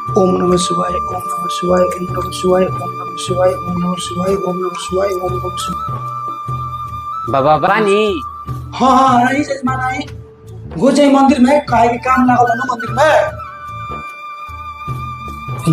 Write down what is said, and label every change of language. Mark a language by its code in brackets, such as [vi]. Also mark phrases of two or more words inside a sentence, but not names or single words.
[sa] ओम नमः शिवाय, ओम नमः शिवाय, ओम नमः शिवाय, ओम नमः शिवाय, ओम नमः शिवाय, ओम नमः शिवाय, ओम नमः शिवाय। [bho] बाबा पानी। हाँ हाँ आई जजमान आई। घुस जाई मंदिर में, काहे के काम लागल है ना मंदिर में।